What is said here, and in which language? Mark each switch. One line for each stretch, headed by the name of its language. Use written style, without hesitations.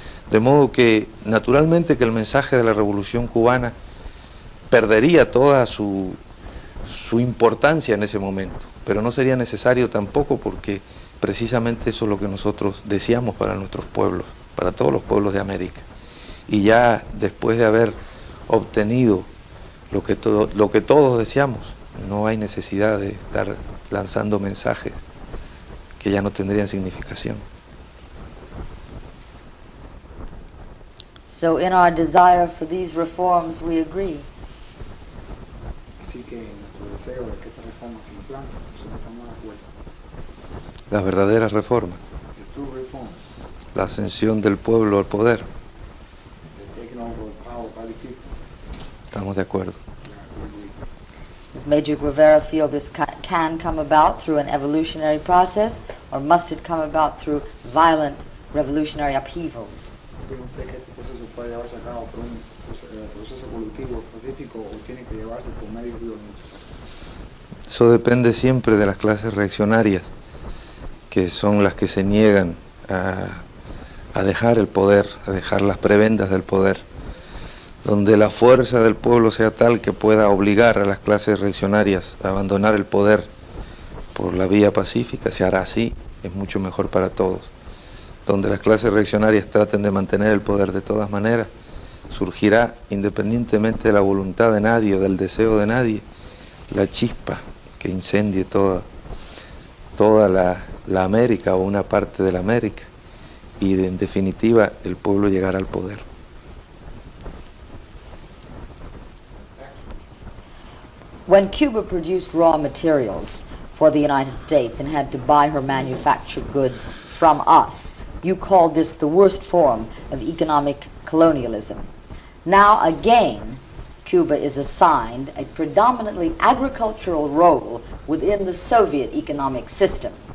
Spanish: De modo que, naturalmente, que el mensaje de la Revolución Cubana perdería toda su importancia en ese momento, pero no sería necesario tampoco, porque precisamente eso es lo que nosotros deseamos para nuestros pueblos, para todos los pueblos de América. Y ya después de haber obtenido lo que todos deseamos, no hay necesidad de estar lanzando mensajes que ya no tendrían significación.
English: So in our desire for these reforms, we agree.
Spanish: Así que nuestro deseo de que esta reforma se implante, nosotros estamos de acuerdo. Las verdaderas reformas,
English: The true reforms,
Spanish: la ascensión del pueblo al poder,
English: the taking over of power by the people,
Spanish: estamos de acuerdo.
English: we agree. Does Major Guevara feel this can come about through an evolutionary process, or must it come about through violent revolutionary upheavals?
Spanish: ¿Cree usted que este proceso puede llevarse a cabo por un proceso evolutivo específico o tiene que llevarse por medios violentos? Eso depende siempre de las clases reaccionarias, que son las que se niegan a dejar el poder, a dejar las prebendas del poder. Donde la fuerza del pueblo sea tal que pueda obligar a las clases reaccionarias a abandonar el poder por la vía pacífica, se hará así, es mucho mejor para todos. Donde las clases reaccionarias traten de mantener el poder de todas maneras, surgirá, independientemente de la voluntad de nadie o del deseo de nadie, la chispa que incendie toda la América o una parte de la América, y en definitiva el pueblo llegará al poder.
English: When Cuba produced raw materials for the United States and had to buy her manufactured goods from us, you called this the worst form of economic colonialism. Now again, Cuba is assigned a predominantly agricultural role within the Soviet economic system.